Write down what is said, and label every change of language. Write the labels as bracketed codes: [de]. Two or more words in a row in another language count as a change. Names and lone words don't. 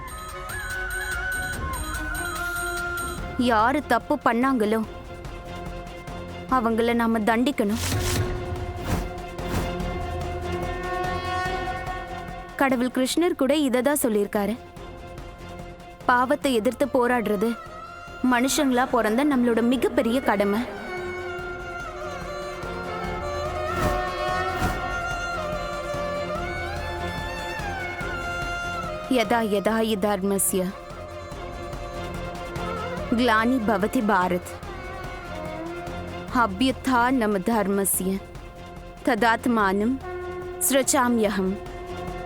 [ta] யாரு தப்பு பண்ணாங்களோ அவங்கள நாம தண்டிக்கணும். கடவுள் கிருஷ்ணர் கூட இததான் சொல்லியிருக்காரு. பாவத்தை எதிர்த்து போராடுறது மனுஷங்களா பிறந்த நம்மளோட மிகப்பெரிய கடமை. [sa] यदा यदा हि धर्मस्य ग्लानि भवति भारत अभ्युत्थानं धर्मस्य तदात्मानं सृजाम्यहम्.